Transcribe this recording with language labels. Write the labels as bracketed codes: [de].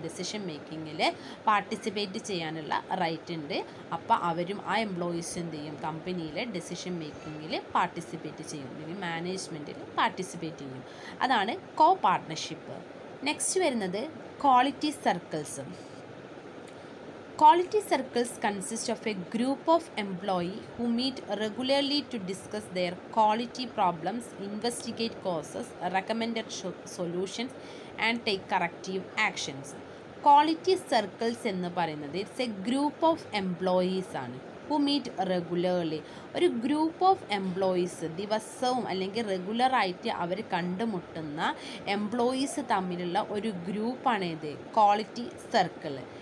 [ml] Decision മേക്കിങ്ങിൽ participate ചെയ്യാനുള്ള right ഉണ്ട്. അപ്പോൾ അവരും ആ എംപ്ലോയീസ് എന്ത് ചെയ്യും? കമ്പനിയിലെ ഡിസിഷൻ മേക്കിങ്ങിൽ പാർട്ടിസിപ്പേറ്റ് ചെയ്യും, അല്ലെങ്കിൽ മാനേജ്മെൻറ്റിൽ പാർട്ടിസിപ്പേറ്റ് ചെയ്യും. അതാണ് കോ പാർട്ട്ണർഷിപ്പ്. നെക്സ്റ്റ് വരുന്നത് quality circles. [en] Quality circles consist of a group of employees who meet regularly to discuss their quality problems, investigate causes, recommended solutions and take corrective actions. [ml] Quality circles എന്ന് പറയുന്നത് [en] it's a group of employees [ml] ആണ്. [en] Who meet regularly. [ml] ഒരു group of employees ദിവസവും അല്ലെങ്കിൽ റെഗുലറായിട്ട് അവർ കണ്ടുമുട്ടുന്ന employees തമ്മിലുള്ള ഒരു ഗ്രൂപ്പാണ് ഇത് ക്വാളിറ്റി സർക്കിൾ.